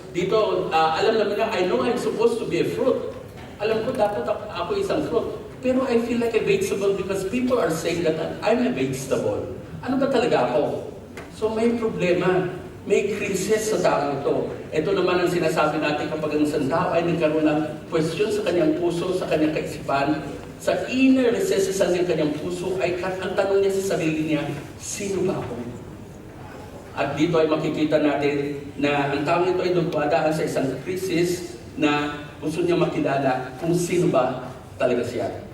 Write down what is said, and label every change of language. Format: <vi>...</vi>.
<tl>Dito, alam naman na,</tl> <en>I know I'm supposed to be a fruit.</en> <tl>Alam ko, dapat ako isang fruit.</tl> <en>Pero I feel like a vegetable because people are saying that I'm a vegetable.</en> <tl>Ano ba talaga ako? So may problema. May krisis sa tao ito. Ito naman ang sinasabi natin kapag ang isang tao ay nagkaroon ng question sa kanyang puso, sa kanyang kaisipan, sa inner recesses ng kanyang puso, ay ang tanong niya sa sarili niya, sino ba ako? At dito ay makikita natin na ang taong ito ay dumadaan sa isang krisis na gusto niya makilala kung sino ba talaga siya.</tl>